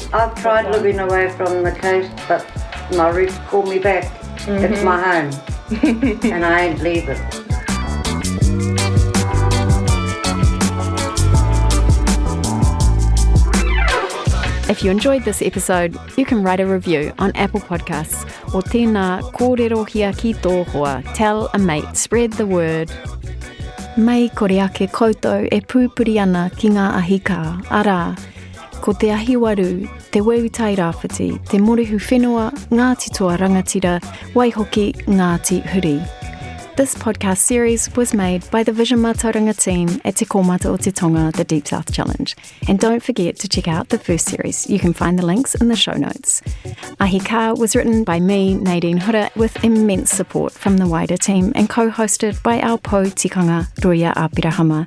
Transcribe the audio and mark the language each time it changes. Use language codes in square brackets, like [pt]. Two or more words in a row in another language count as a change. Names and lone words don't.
[en] I've tried living away from the coast, but my roots call me back. Mm-hmm. It's my home, and I ain't leaving. If you enjoyed this episode, you can write a review on Apple Podcasts or [mi] tēnā kōrerohia ki tō hoa. [en] Tell a mate, spread the word. [mi] Mai kore ake koutou e pūpuri ana ki ngā ahika. Arā, Ko te ahiwaru, te weutai rāwhiti, te morehu whenua, Ngāti toa rangatira, waihoki Ngāti huri. [en] This podcast series was made by the Vision Mātauranga team at Te Komata o Te Tonga, the Deep South Challenge. And don't forget to check out the first series. You can find the links in the show notes. Ahi Ka was written by me, Nadine Hura, with immense support from the wider team and co-hosted by our [mi] po tikanga, [en] Ruia Apirahama.